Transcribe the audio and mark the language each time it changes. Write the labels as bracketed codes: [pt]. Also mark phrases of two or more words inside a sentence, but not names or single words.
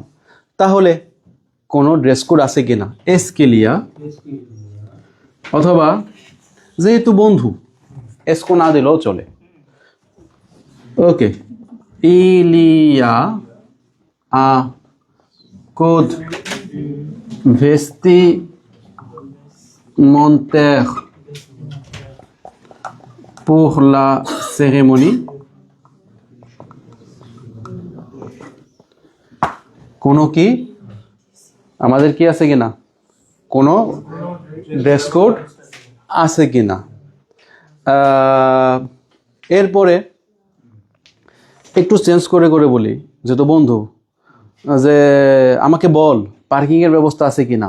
[bn] তাহলে কোনো ড্রেস কোড আছে কিনা, [fr] est-ce qu'il y a, [bn] অথবা যেহেতু বন্ধু এসকো না দিলেও চলে। [fr] ওকে, il y a un code vestimentaire pour la cérémonie। [bn] কোনো কি আমাদের কি আছে কিনা, কোনো ড্রেস কোড আছে কিনা। এরপরে একটু চেঞ্জ করে করে বলি, যেহেতু বন্ধু, যে আমাকে বল পার্কিং এর ব্যবস্থা আছে কিনা।